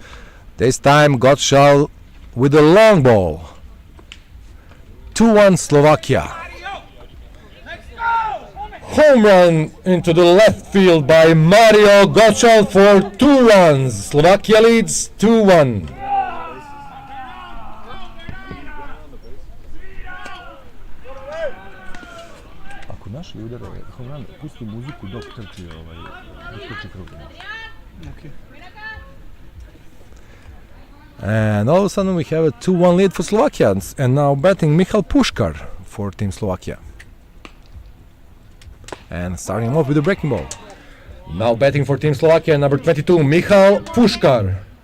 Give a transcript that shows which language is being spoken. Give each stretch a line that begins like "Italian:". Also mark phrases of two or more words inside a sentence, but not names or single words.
English: This time Gottschall with a long ball. 2-1 Slovakia. Home run into the left field by Mario Gottschall for 2 runs. Slovakia leads 2-1.
Serbian: Ako naši udare
English: home run,
Serbian: pusti muziku dok trči krug.
English: And all of a sudden we have a 2-1 lead for Slovakia, and now batting Michal Puškar for Team Slovakia. And starting off with the breaking ball. Now batting for Team Slovakia, number 22, Michal Puškar.